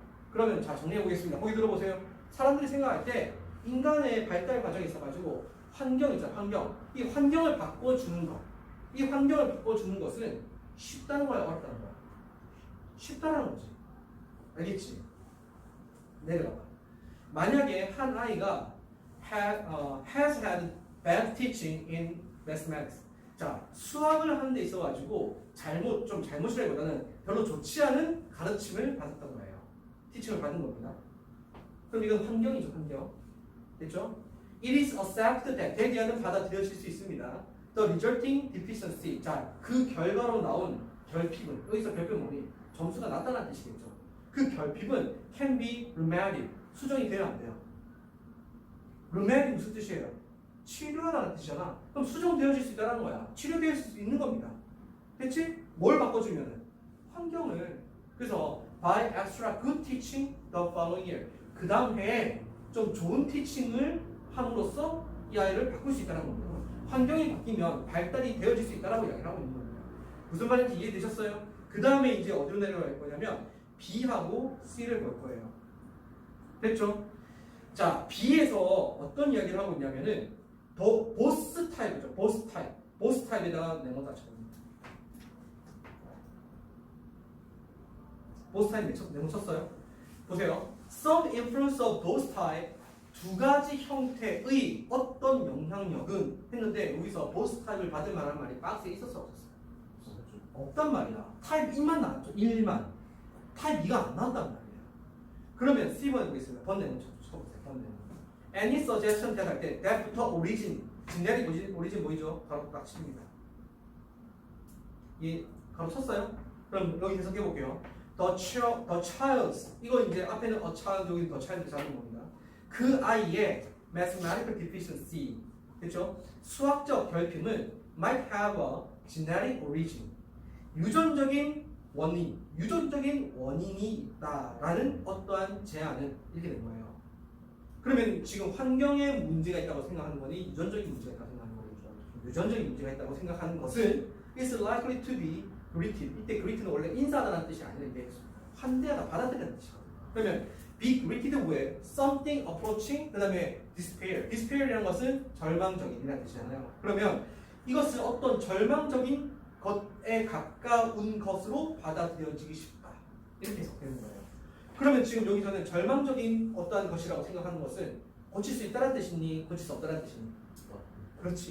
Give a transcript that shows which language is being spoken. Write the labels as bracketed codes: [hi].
[ko] 그러면 자 정리해 보겠습니다. 거기 들어보세요. 사람들이 생각할 때 인간의 발달 과정에 있어가지고 환경 있잖아. 환경. 이 환경을 바꿔주는 것. 이 환경을 바꿔주는 것은 쉽다는 거야, 어렵다는 거야? 쉽다라는 거지. 알겠지? 내려가봐. 만약에 한 아이가 [en] has had bad teaching in mathematics. [ko] 자, 수학을 하는 데 있어가지고 잘못이라기보다는 별로 좋지 않은 가르침을 받았던 거예요. 티칭을 받은 겁니다. 그럼 이건 환경이죠, 환경. 됐죠? It is accepted that 대기하는 받아들여질 수 있습니다. [en] The resulting deficiency. [ko] 자, 그 결과로 나온 결핍은, 여기서 결핍은 뭐니? 점수가 낮다는 뜻이겠죠. 그 결핍은 [en] can be remedied. [ko] 수정이 돼야 안 돼요. remedy 무슨 뜻이에요? 치료하라는 뜻이잖아. 그럼 수정되어질 수 있다는 거야. 치료될 수 있는 겁니다. 됐지? 뭘 바꿔주면은? 환경을. 그래서 [en] by extra good teaching the following year. [ko] 그 다음 해에 좀 좋은 티칭을 함으로써 이 아이를 바꿀 수 있다는 겁니다. 환경이 바뀌면 발달이 되어질 수 있다라고 이야기를 하고 있는 겁니다. 무슨 말인지 이해되셨어요? 그 다음에 이제 어디로 내려갈 거냐면 B하고 C를 볼 거예요. 됐죠? 자, B에서 어떤 이야기를 하고 있냐면은 더 보스 타입이죠. 보스 타입. 보스 타입에다가 네모다 쳤습니다. 보스 타입 네모 쳤어요? 보세요. [en] Some influence of both type. [ko] 두 가지 형태의 어떤 영향력은 했는데 여기서 보스 타입을 받을 만한 말이 박스에 있었어 없었어? 없단 말이야. 타입 1만 나왔죠. 1만. 타입 2가 안 나온단 말이야. 그러면 C번 보겠습니다. 번 네모 쳐보세요. 번 네모. [en] Any suggestion [ko] 대할 때 [en] that부터 origin, generic origin 보이죠? [ko] 바로 딱 칩니다. 예, 바로 쳤어요? 그럼 여기 해석해 볼게요. The child's 이거 이제 앞에는 a child 여기 the child 잡은 겁니다. 그 아이의 [en] mathematical deficiency, [ko] 그렇죠? 수학적 결핍은 [en] might have a genetic origin. [ko] 유전적인 원인이 있다라는 어떠한 제안은 이렇게 된 거예요. 그러면 지금 환경에 문제가 있다고 생각하는 거니 유전적인 문제가 있다고 생각하는 거죠. 유전적인 문제가 있다고 생각하는 것은 [en] is likely to be greeted. [ko] 이때 greet는 원래 인사하다는 뜻이 아닌데 환대하다, 받아들이는 뜻이거든요. 그러면 [en] be greeted with something approaching [ko] 그 다음에 [en] despair. [ko] despair이라는 것은 절망적인이라는 뜻이잖아요. 그러면 이것을 어떤 절망적인 것에 가까운 것으로 받아들여지기 쉽다. 이렇게 해석되는 거예요. 그러면 지금 여기서는 절망적인 어떠한 것이라고 생각하는 것은 고칠 수 있다는 뜻이니 고칠 수 없다는 뜻이니? 그렇지.